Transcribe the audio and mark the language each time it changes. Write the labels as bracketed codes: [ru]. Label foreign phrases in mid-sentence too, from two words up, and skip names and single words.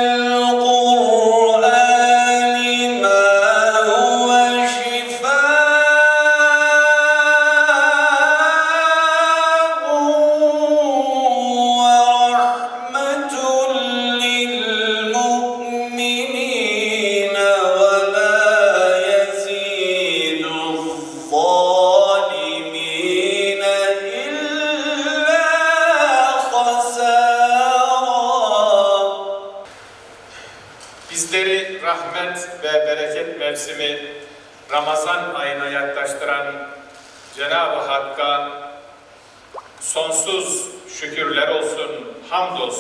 [ar] القرآن ما هو شفاء ورحمة للمؤمنين ولا يزيد الظالمين إلا خسارا. [tr] Bizleri rahmet ve bereket mevsimi Ramazan ayına yaklaştıran Cenab-ı Hakk'a sonsuz şükürler olsun, hamd olsun.